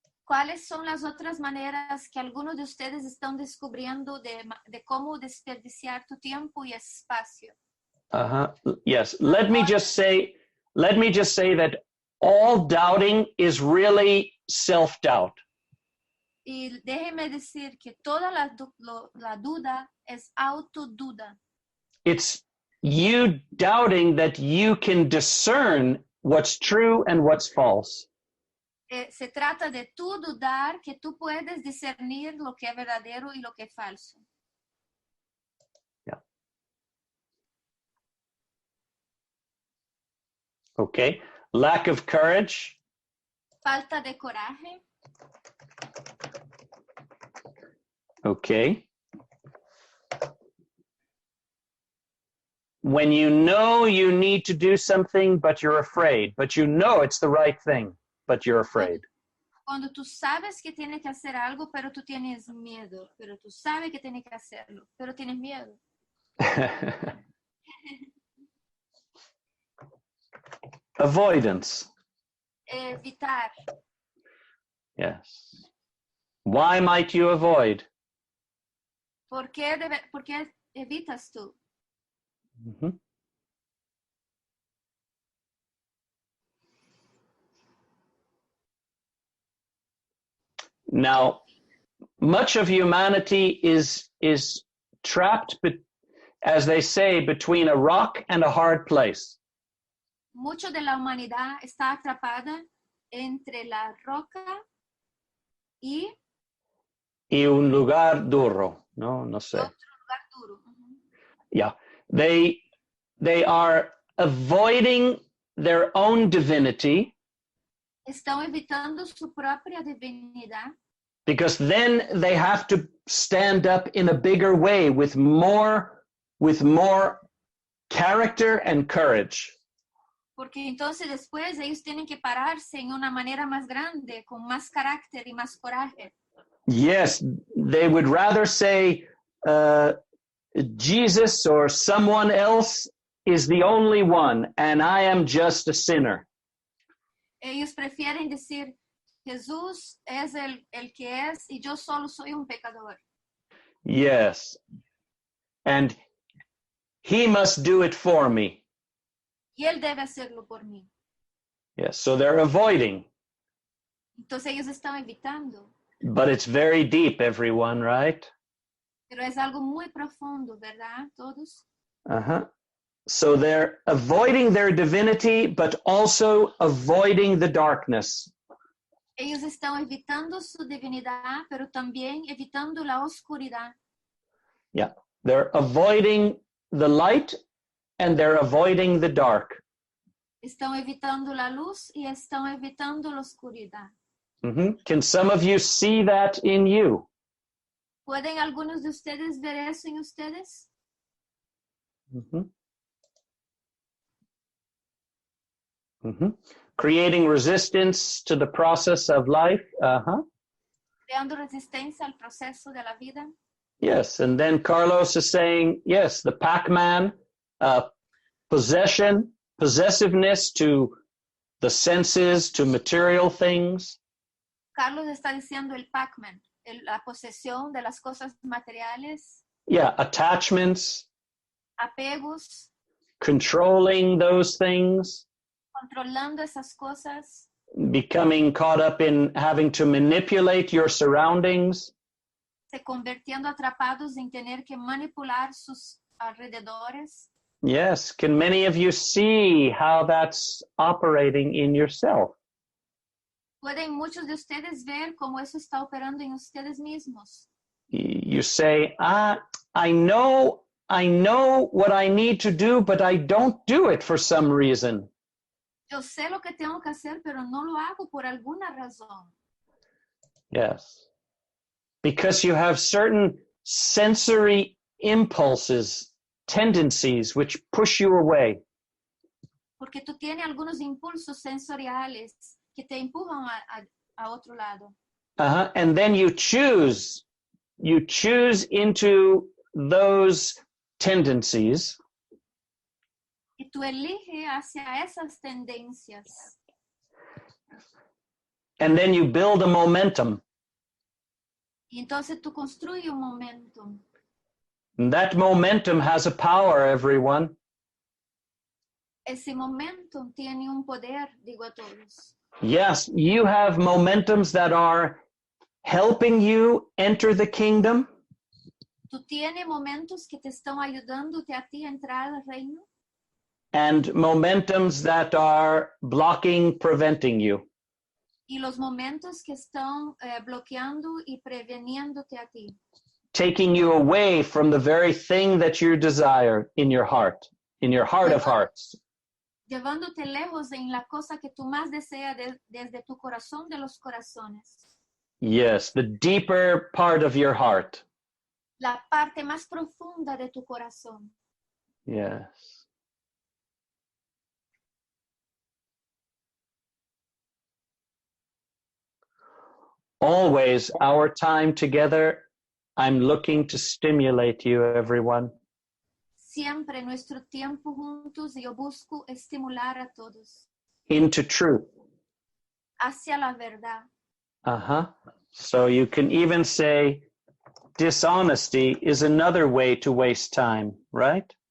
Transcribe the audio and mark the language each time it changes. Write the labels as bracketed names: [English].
[Spanish] ¿Cuáles son las otras maneras que algunos de ustedes están descubriendo de cómo desperdiciar tu tiempo y espacio? [English] Yes. Let me just say that all doubting is really self-doubt. [Spanish] Y déjeme decir que toda la duda es autoduda. [English] It's you doubting that you can discern what's true and what's false. [Spanish] Se trata de tú dudar que tú puedes discernir lo que es verdadero y lo que es falso. [English] Okay. Lack of courage. [Spanish] Falta de coraje. [English] Okay. When you know you need to do something, but you're afraid, but you know it's the right thing, but you're afraid. [Spanish] Cuando tú sabes que tienes que hacer algo, pero tú tienes miedo. Pero tú sabes que tienes que hacerlo, pero tienes miedo. [English] Avoidance. [Spanish] Evitar. [English] Yes. Why might you avoid? [Spanish] ¿Por qué evitas tú? Mhm. [English] Now, much of humanity is trapped, as they say, between a rock and a hard place. [Spanish] Mucho de la humanidad está atrapada entre la roca y Y un lugar duro, no sé. otro lugar duro. [English] Yeah, they are avoiding their own divinity [Spanish] Están evitando su propia divinidad [English] because then they have to stand up in a bigger way with more character and courage. [Spanish] porque entonces después ellos tienen que pararse en una manera más grande, con más carácter y más coraje. [English] Yes, they would rather say Jesus or someone else is the only one and I am just a sinner. [Spanish] Ellos prefieren decir, Jesús es el que es y yo solo soy un pecador. [English] Yes. And he must do it for me. [Spanish] Y él debe hacerlo por mí. [English] Yes, so they're avoiding. [Spanish] Entonces ellos están evitando. [English] But it's very deep, everyone, right? [Spanish] Pero es algo muy profundo, ¿verdad? Todos. Uh-huh. [English] So they're avoiding their divinity, but also avoiding the darkness. [Spanish] Ellos están evitando su divinidad, pero también evitando la oscuridad. [English] Yeah, they're avoiding the light and they're avoiding the dark. [Spanish] Están evitando la luz y están evitando la oscuridad. Mm-hmm. [English] Can some of you see that in you? [Spanish] ¿Pueden algunos de ustedes ver eso en ustedes? Mm-hmm. Mm-hmm. [English] Creating resistance to the process of life. Uh-huh. [Spanish] Creando resistencia al proceso de la vida. [English] Yes, and then Carlos is saying, yes, the Pac-Man, possessiveness to the senses, to material things. [Spanish] Carlos está diciendo el Pac-Man, la posesión de las cosas materiales, [English] Yeah, attachments, [Spanish] apegos, [English] controlling those things, [Spanish] controlando esas cosas, [English] becoming caught up in having to manipulate your surroundings. [Spanish] se convirtiendo atrapados en tener que manipular sus alrededores. [English] Yes, can many of you see how that's operating in yourself? [Spanish] Pueden muchos de ustedes ver cómo eso está operando en ustedes mismos. [English] You say, I know what I need to do, but I don't do it for some reason. [Spanish] Yo sé lo que tengo que hacer, pero no lo hago por alguna razón. [English] Yes. Because you have certain sensory impulses, tendencies, which push you away. [Spanish] Porque tú tienes algunos impulsos sensoriales que te empujan a otro lado. Uh-huh. [English] And then you choose into those tendencies. [Spanish] Y tú eliges hacia esas tendencias. [English] And then you build a momentum. [Spanish] Y entonces tú construyes un momentum. [English] And that momentum has a power, everyone. [Spanish] Ese momentum tiene un poder, digo a todos. [English] Yes, you have momentums that are helping you enter the kingdom, [Spanish] Tú tienes momentos que te están ayudándote a ti a entrar al reino [English] and momentums that are blocking, preventing you. [Spanish] y los momentos que están bloqueando y preveniéndote a ti, [English] Taking you away from the very thing that you desire in your heart of hearts. [Spanish] llevándote lejos en la cosa que tú más deseas desde tu corazón de los corazones. [English] Yes, the deeper part of your heart. [Spanish] La parte más profunda de tu corazón. [English] Yes. Always our time together, I'm looking to stimulate you, everyone. [Spanish] Siempre nuestro tiempo juntos yo busco estimular a todos [English] Into truth. [Spanish] hacia la verdad. [English] So you can even say dishonesty is another way to waste time, right?